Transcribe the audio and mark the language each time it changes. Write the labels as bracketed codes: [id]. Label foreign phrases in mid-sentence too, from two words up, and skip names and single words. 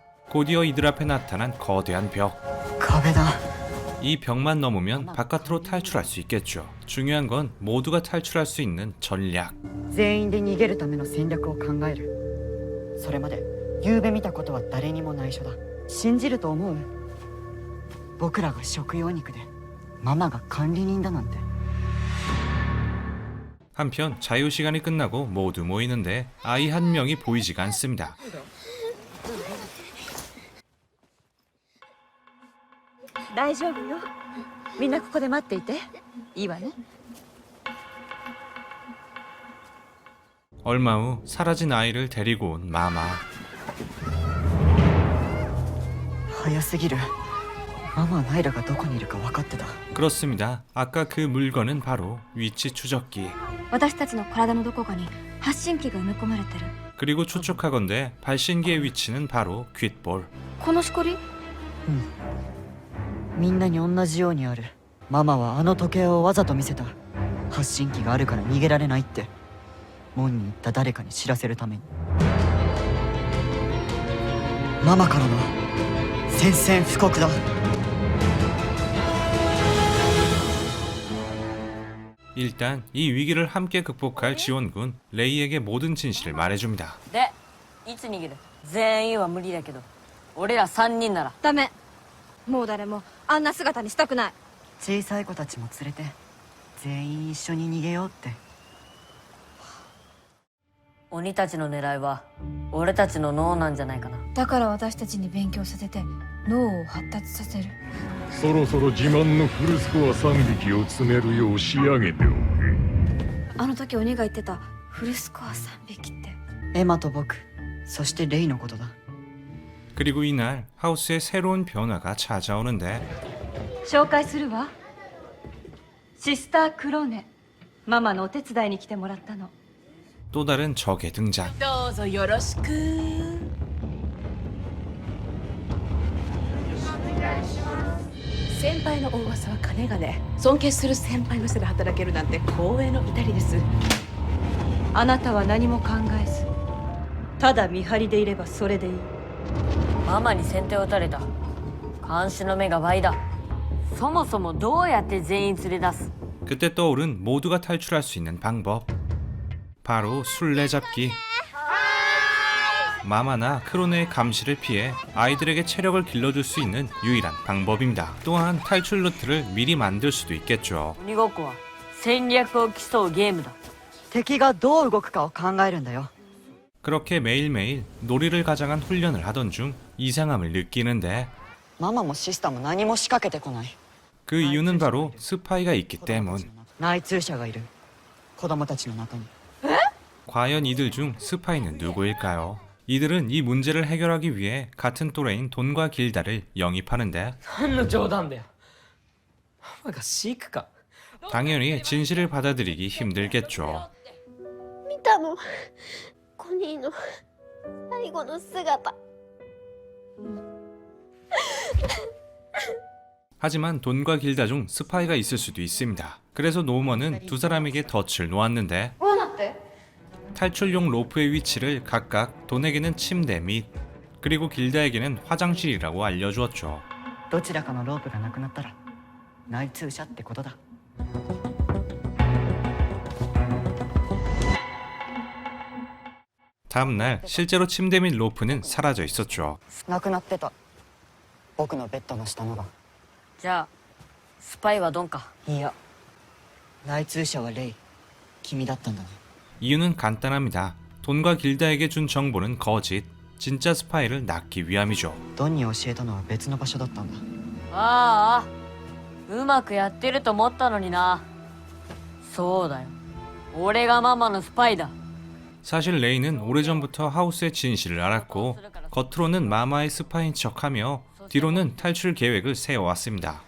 [ko] 곧이어 이들 앞에 나타난 거대한 벽. [ja] 壁だ。 [ko] 이 벽만 넘으면 바깥으로 탈출할 수 있겠죠. 중요한 건 모두가 탈출할 수 있는 전략. [ja] 全員で逃げるための戦略を考える。それまで昨べ見たことは誰にも内緒だ。信じると思う？僕らが食用肉でママが管理人だなんて。 [ko] 한편 자유시간이 끝나고 모두 모이는데 아이 한 명이 보이지가 않습니다. [ja] 大丈夫よ。みんなここで待っていて。いいわね。 [ko] 얼마 후 사라진 아이를 데리고 온 마마. [ja] 早すぎる。ママはナイラがどこにいるか分かってた。 [ko] 그렇습니다. 아까 그 물건은 바로 위치 추적기. [ja] 私たちの体のどこかに発信機が埋め込まれてる。 [ko] 그리고 추측하건대 발신기의 위치는 바로 귓볼. [ja] このしこり？みんなに同じようにある。ママはあの時計をわざと見せた。発信機があるから逃げられないって門に行った誰かに知らせるために。ママからの宣戦布告だ。 [ko] 일단 이 위기를 함께 극복할 지원군 레이에게 모든 진실을 말해줍니다. [ja] でいつ逃げる？全員は無理だけど俺ら3人なら。ダメ。もう誰もあんな姿にしたくない。小さい子たちも連れて全員一緒に逃げようって。鬼たちの狙いは俺たちの脳なんじゃないかな。だから私たちに勉強させて脳を発達させる。そろそろ自慢のフルスコア3匹を詰めるよう仕上げておけ。あの時鬼が言ってたフルスコア3匹って。エマと僕、そしてレイのことだ。 [ko] 그리고 이날 하우스에 새로운 변화가 찾아오는데 [ja] 紹介するわ。シスタークローネ。ママのお手伝いに来てもらったの。 [ko] 또 다른 적의 등장. [ja] どうぞよろしく。先輩の大噂は金がね。尊敬する先輩の下で働けるなんて光栄の至りです。あなたは何も考えず、ただ見張りでいればそれでいい。ママに先手を打たれた。監視の目が倍だ。そもそもどうやって全員連れ出す？ [ko] 그때 떠오른 모두가 탈출할 수 있는 방법. 바로 술래잡기. 마마나 크로네의 감시를 피해 아이들에게 체력을 길러줄 수 있는 유일한 방법입니다. 또한 탈출 루트를 미리 만들 수도 있겠죠. [ja] 鬼ごっこは戦略を競うゲームだ。敵がどう動くかを考えるんだよ。 [ko] 그렇게 매일매일 놀이를 가장한 훈련을 하던 중 이상함을 느끼는데 [ja] ママもシスターも何も仕掛けてこない。 [ko] 그 이유는 바로 스파이가 있기 때문. [ja] 内通者がいる。子供たちの中に。 [ko] 과연 이들 중 스파이는 누구일까요? 이들은 이 문제를 해결하기 위해 같은 또래인 돈과 길다를 영입하는데 [ja] 何の冗談だよ。ママが飼育か。 [ko] 당연히 진실을 받아들이기 힘들겠죠. [ja] 見たのコニーの最後の姿。 [ko] 하지만 돈과 길다 중 스파이가 있을 수도 있습니다. 그래서 노먼은 두 사람에게 덫을 놓았는데 [ja] どうなって？ [ko] 탈출용 로프의 위치를 각각 돈에게는 침대 및 그리고 길다에게는 화장실이라고 알려주었죠. [ja] どちらかのロープがなくなったら内通者ってことだ。 [ko] 다음날 실제로 침대 및 로프는 사라져 있었죠. [ja] なくなってた。僕のベッドの下のが。じゃあスパイはドンか。いや、内通者はレイ。君だったんだね。 [ko] 이유는 간단합니다. 돈과 길다에게 준 정보는 거짓, 진짜 스파이를 낳기 위함이죠. [ja] ドンに教えたのは別の場所だったんだ。ああ、うまくやってると思ったのにな。そうだよ。俺がママのスパイだ。 [ko] 사실 레이는 오래전부터 하우스의 진실을 알았고 겉으로는 마마의 스파이인 척하며 뒤로는 탈출 계획을 세워왔습니다.